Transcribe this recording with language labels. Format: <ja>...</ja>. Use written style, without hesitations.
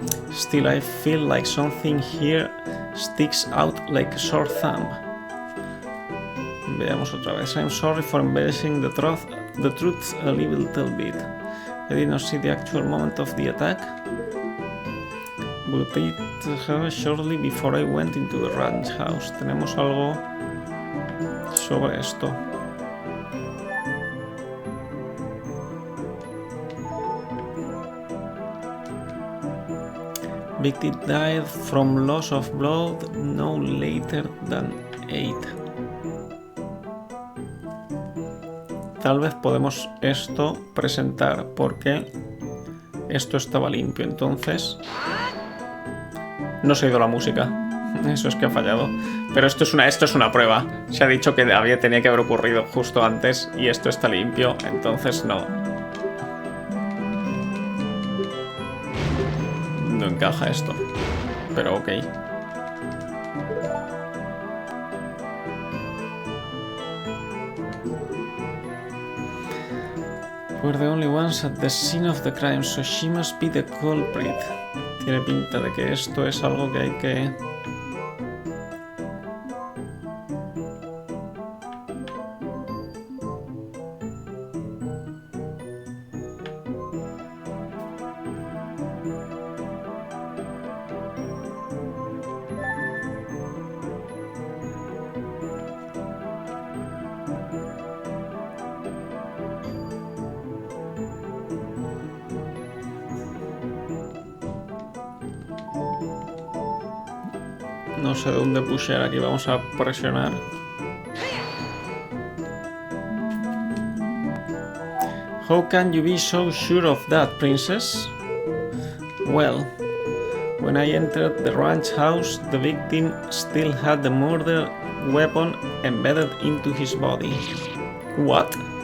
<en>Still, I feel like something here sticks out like a sore thumb.</en> <es>Veamos otra vez.</es> <en>I'm sorry for embellishing the truth a little bit. I did not see the actual moment of the attack, but it happened shortly before I went into the ranch house.</en> <es>Tenemos algo sobre esto.</es> <en>Victim died from loss of blood no later than 8.</en> <es>Tal vez podemos esto presentar porque esto estaba limpio, entonces no se ha ido la música. Eso es que ha fallado. Pero esto es una prueba. Se ha dicho que tenía que haber ocurrido justo antes y esto está limpio, entonces no encaja esto. Pero ok.</es> <en>We're the only ones at the scene of the crime, so she must be the culprit.</en> <es>Tiene pinta de que esto es algo que hay que No sé dónde pusher, aquí vamos a presionar.</es> <en>How can you be so sure of that, princess? Well, when I entered the ranch house, the victim still had the murder weapon embedded into his body. What?</en>